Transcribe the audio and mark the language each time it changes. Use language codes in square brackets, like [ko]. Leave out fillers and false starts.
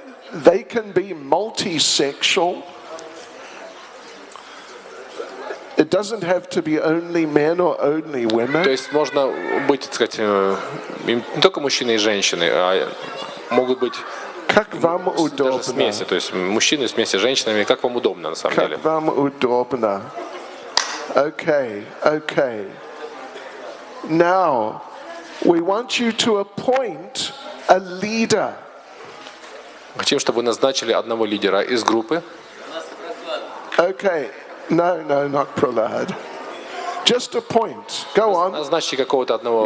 [en] They can be multi-sexual. It doesn't have to be only men or only women. [ru] То есть можно быть, так сказать, не только мужчины и женщины, а могут быть Как вам даже удобно. смеси, то есть мужчины вместе с женщинами, как вам удобно на самом деле. Как вам удобно. Okay. [en] Now, we want you to appoint a leader. [ru] Хотим, чтобы вы назначили одного лидера из группы. [en] Okay. No, not Prahlad. Just appoint. Go on. [ru] Назначьте какого-то одного